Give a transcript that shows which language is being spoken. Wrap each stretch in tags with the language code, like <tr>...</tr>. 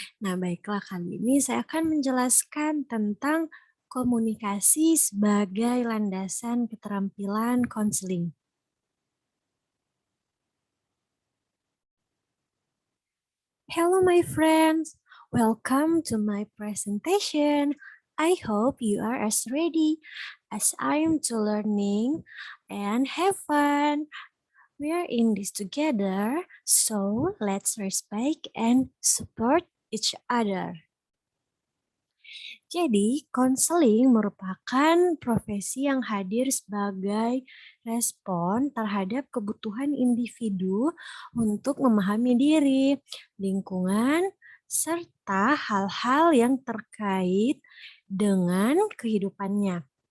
<id>Nah, baiklah kali ini saya akan menjelaskan tentang komunikasi sebagai landasan keterampilan konseling.</id> <en>Hello my friends, welcome to my presentation. I hope you are as ready as I am to learning and have fun. We are in this together, so let's respect and support each other.</en> <id>Jadi, konseling merupakan profesi yang hadir sebagai respon terhadap kebutuhan individu untuk memahami diri, lingkungan, serta hal-hal yang terkait dengan kehidupannya.</id>